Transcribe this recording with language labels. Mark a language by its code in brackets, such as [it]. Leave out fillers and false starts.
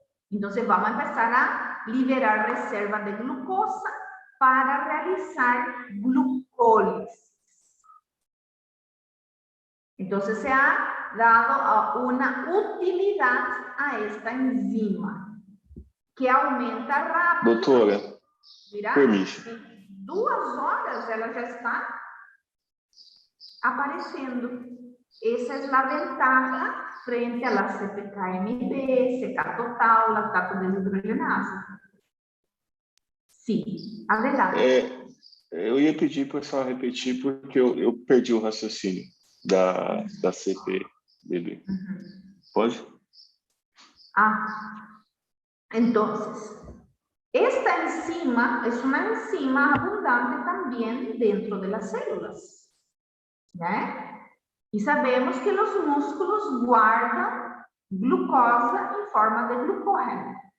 [es] Entonces vamos a empezar a liberar reservas de glucosa para realizar glucólisis. Entonces se ha dado una utilidad a esta enzima, que aumenta rápido. [pt] Doutora, [es] Mira, permiso. en [pt] 2 horas ela já está aparecendo. [es] Esa es la ventaja frente a la CPK-MB, CK total, lactato desidrogenasa. Sim, adelante. [pt] Eu ia pedir para só repetir, porque eu perdi o raciocínio da CPBB. Pode? [es] Entonces, esta enzima es una enzima abundante también dentro de las células, ¿eh? Y sabemos que los músculos guardan glucosa en forma de glucógeno.